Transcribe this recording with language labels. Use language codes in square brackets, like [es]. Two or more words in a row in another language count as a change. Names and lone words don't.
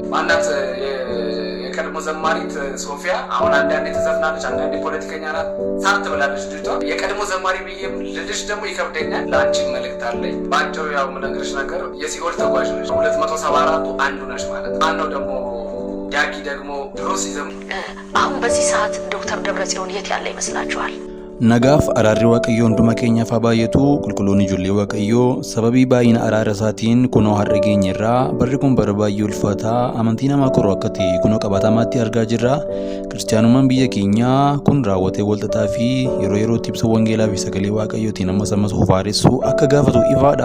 [am] ማናት የቀድሞ ዘማሪት ሶፊያ አሁን አንዳንዴ ተዘፍናለች፣ አንዳንዴ ፖለቲከኛ ናት፣ ሳት ብላለች ልጅቷ። የቀድሞ ዘማሪ ብዬ ልጅ ደግሞ ይከብደኛል። ለአንቺ መልእክት አለኝ። ባጭሩ ያው የምነግርሽ ነገር የሲኦል ተጓዥ ነሽ። 274ቱ አንዱ ነሽ ማለት ነው። ማነው ደግሞ ዳጊ ደግሞ ድሮ ሲዘም አሁን በዚህ ሰዓት ዶክተር ደብረጽዮን የት ያለ ይመስላችኋል? [om] Nagaaf araarri waaqayyoo hunduma keenyaaf haa baay'atu qulqulloonni ijoollee waaqayyoo sababii baay'ina araara isaatiin kunoo har'a geenyerraa barri kun bara baay'ee ulfaataa amantii namaa koruu akka ta'e kunoo qabatamaatti argaa jirra. Kiristaanummaan biyya keenyaa kun raawwatee walxaxaa fi yeroo yerootti ibsa wangeelaa fi sagalee waaqayyootiin ammas ofaaressu akka gaafatu ifaadha.